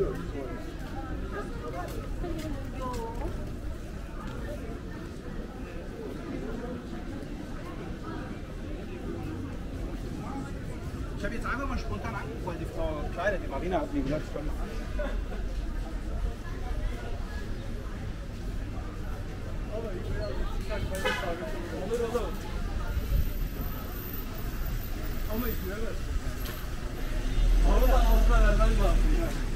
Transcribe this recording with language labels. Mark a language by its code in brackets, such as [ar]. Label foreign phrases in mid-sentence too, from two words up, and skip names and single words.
[de] Ich habe jetzt einfach mal spontan angerufen, weil die Frau Kleider, die Marina hat mir gesagt, ich soll mal an. [tr] Ama izleyemez. Onu da altına vermen lazım yani.